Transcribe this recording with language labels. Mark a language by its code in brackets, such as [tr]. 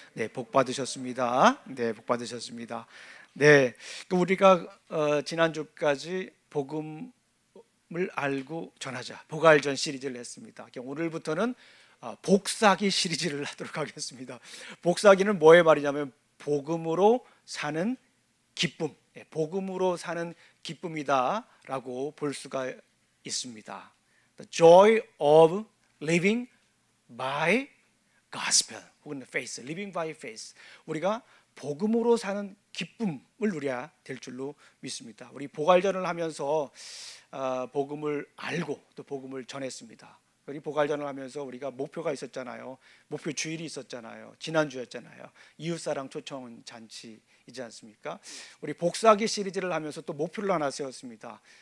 [ko] 네, 복 받으셨습니다. 네, 복 받으셨습니다. 네, 우리가 지난주까지 복음을 알고 전하자, 복알전 시리즈를 했습니다. 오늘부터는 복사기 시리즈를 하도록 하겠습니다. 복사기는 뭐의 말이냐면 복음으로 사는 기쁨, 복음으로 사는 기쁨이다라고 볼 수가 있습니다. [en] The joy of living by gospel, 혹은 faith, living by faith. [ko] 우리가 복음으로 사는 기쁨을 누려야 될 줄로 믿습니다. 우리 복알전을 하면서 복음을 알고 또 복음을 전했습니다. 우리 복알전을 하면서 우리가 목표가 있었잖아요. 목표 주일이 있었잖아요. 지난주였잖아요. 이웃사랑 초청 잔치이지 않습니까? 우리 복사기 시리즈를 하면서 또 목표를 하나 세웠습니다.